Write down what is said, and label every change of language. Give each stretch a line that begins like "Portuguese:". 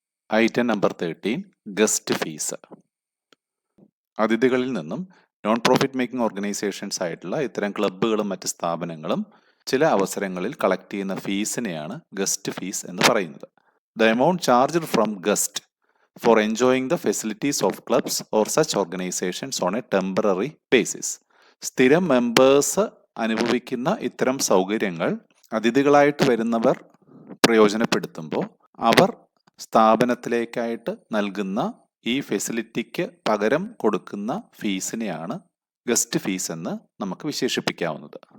English: Item number 13, guest fees.
Malayalam: അതിഥികളിൽ നിന്നും non profit making organisations ആയിട്ടുള്ള ഇത്തരം ക്ലബ്ബുകളും മറ്റ് സ്ഥാപനങ്ങളും ചില അവസരങ്ങളിൽ കളക്ട് ചെയ്യുന്ന ഫീസിനെയാണ് ഗസ്റ്റ് ഫീസ് എന്ന് പറയുന്നത്.
English: The amount charged from guest for enjoying the facilities of clubs or such organizations on a temporary basis.
Malayalam: സ്ഥിരം മെമ്പേഴ്സ് അനുഭവിക്കുന്ന ഇത്തരം സൗകര്യങ്ങൾ അതിഥികളായിട്ട് വരുന്നവർ പ്രയോജനപ്പെടുത്തുമ്പോൾ അവർ സ്ഥാപനത്തിലേക്കായിട്ട് നൽകുന്ന ഈ ഫെസിലിറ്റിക്ക് പകരം കൊടുക്കുന്ന ഫീസിനെയാണ് ഗസ്റ്റ് ഫീസ് എന്ന് നമുക്ക് വിശേഷിപ്പിക്കാവുന്നത്.